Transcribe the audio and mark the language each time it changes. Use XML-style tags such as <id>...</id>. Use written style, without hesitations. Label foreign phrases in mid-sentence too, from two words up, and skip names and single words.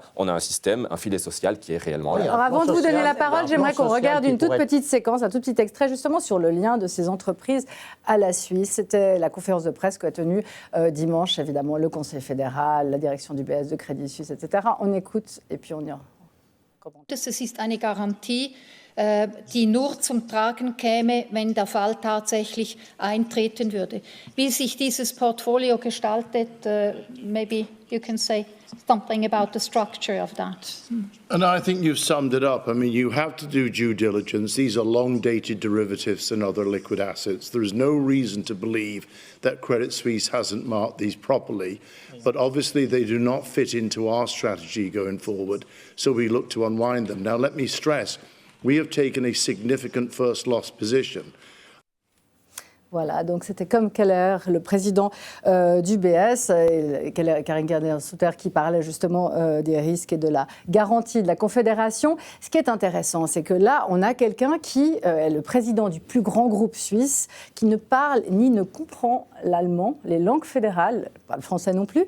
<fr>On a un système, un filet social qui est réellement là. Alors, avant de vous donner la parole, j'aimerais qu'on regarde une toute petite séquence, un tout petit extrait justement sur le lien de ces entreprises à la Suisse. C'était la conférence de presse qu'a tenue dimanche, évidemment, le Conseil fédéral, la direction du BS de Crédit Suisse, etc. On écoute et puis on y reprend.</fr> <de>Es ist eine Garantie, die nur zum Tragen käme, wenn der Fall tatsächlich eintreten würde. Wie sich dieses Portfolio gestaltet,</de> <en>maybe you can say something about the structure of that. And I think you've summed it up. I mean, you have to do due diligence. These are long-dated derivatives and other liquid assets. There is no reason to believe that Credit Suisse hasn't marked these properly, but obviously they do not fit into our strategy going forward, so we look to unwind them. Now, let me stress, we have taken a significant first loss position.</en> <fr>Voilà, donc c'était comme Keller, le président d'UBS, Karin Gardner-Souter, qui parlait justement des risques et de la garantie de la Confédération. Ce qui est intéressant, c'est que là, on a quelqu'un qui est le président du plus grand groupe suisse, qui ne parle ni ne comprend l'allemand, les langues fédérales, pas le français non plus.</fr>